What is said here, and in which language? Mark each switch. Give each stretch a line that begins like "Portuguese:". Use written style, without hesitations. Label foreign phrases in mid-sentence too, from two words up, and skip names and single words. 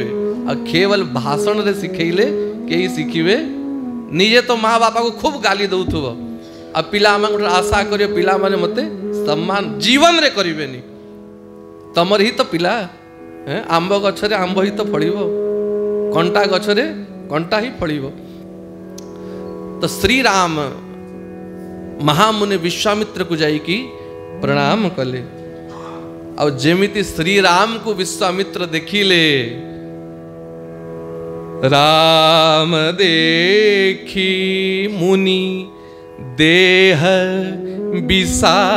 Odia: ଆ କେବଳ ଭାଷଣ ରେ ଶିଖେଇଲେ କେହି ଶିଖିବେ। ନିଜେ ତ ମାଁ ବାପାଙ୍କୁ ଖୁବ ଗାଳି ଦଉଥିବ ଆ ପିଲାମାନ ଆଶା କରିବ ପିଲାମାନେ ମତେ ସମ୍ମାନ ଜୀବନରେ କରିବେନି। ତମର ହିଁ ତ ପିଲା ଆମ୍ବ ଗଛରେ ଆମ୍ବ ହିଁ ତ ଫଳିବ, କଣ୍ଟା ଗଛରେ କଣ୍ଟା ହିଁ ଫଳିବ। ତ ଶ୍ରୀ ରାମ ମହାମୁନି ବିଶ୍ୱାମିତ୍ରଙ୍କୁ ଯାଇକି ପ୍ରଣାମ କଲେ। ଔର ଯେମିତି ଶ୍ରୀ ରାମଙ୍କୁ ବିଶ୍ୱାମିତ୍ର ଦେଖିଲେ
Awadhi: राम देखी मुनि देह बिसारी।